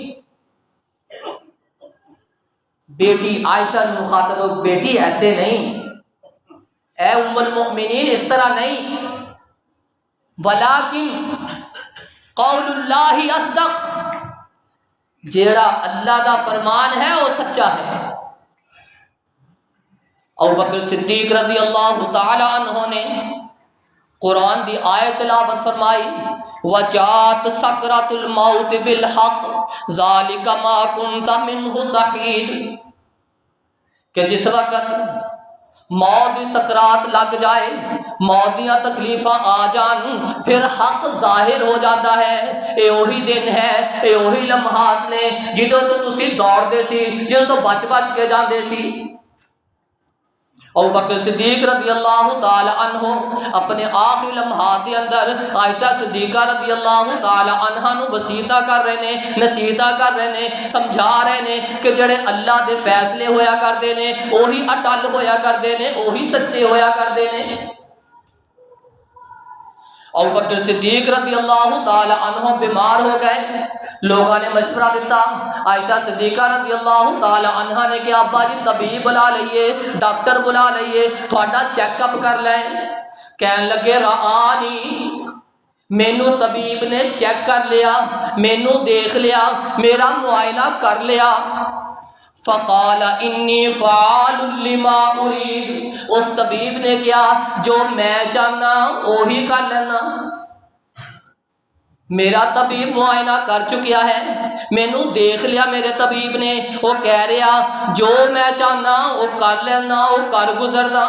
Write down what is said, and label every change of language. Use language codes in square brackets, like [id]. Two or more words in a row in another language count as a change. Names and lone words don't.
[ur] بیٹی عائشہ نے مخاطب ہو، بیٹی ایسے نہیں، اے ام المؤمنین اس طرح نہیں، [ar] ولیکن قول اللہ اصدق، [pa] جیڑا اللہ دا فرمان ہے وہ سچا ہے۔ ابوبکر صدیق [ar] رضی اللہ تعالی عنہ [pa] نے قرآن دی آیت تلاوت فرمائی، [ar] وجات سکرات الموت بالحق ذالک ما کنت منہ تحید، [pa] کہ جس وقت موت دی سکرات لگ جائے، موت دیاں تکلیفاں آ جان، پھر حق ظاہر ہو جاتا ہے۔ اے وہی دن ہے، اے وہی لمحات نے جدوں تو تسی دوڑ دے سی، جدوں تو بچ بچ کے جاندے سی۔ ابوبکر صدیق [ar] رضی اللہ تعالی عنہ [pa] اپنے آخری لمحات کے اندر عائشہ صدیقہ [ar] رضی اللہ تعالی عنہ [pa] نو وصیتاں کر رہے نے، نصیحتاں کر رہے نے، سمجھا رہے نے کہ جڑے اللہ دے فیصلے ہویا کردے نے وہی اٹل ہویا کردے نے، وہی سچے ہویا کردے نے۔ ابوبکر صدیق [ar] رضی اللہ تعالی عنہ [pa] بیمار ہو گئے، لوگوں نے مشورہ دیتا، عائشہ صدیقہ [ar] رضی اللہ تعالی عنہ [pa] نے کہ ابا جی طبیب بلا لئیے، ڈاکٹر بلا لئیے، تھوڑا چیک اپ کر لیں۔ کہنے لگے رآنی، مینو طبیب نے چیک کر لیا، مینو دیکھ لیا، میرا معائنہ کر لیا۔ [ar] فقال انی فعال لما ارید، [pa] اس طبیب نے کیا جو میں چاہنا وہی کر لینا۔ میرا طبیب معائنہ کر چکیا ہے، مینو دیکھ لیا میرے طبیب نے، وہ کہہ رہا جو میں چاہنا وہ کر لینا، وہ کر گزرنا۔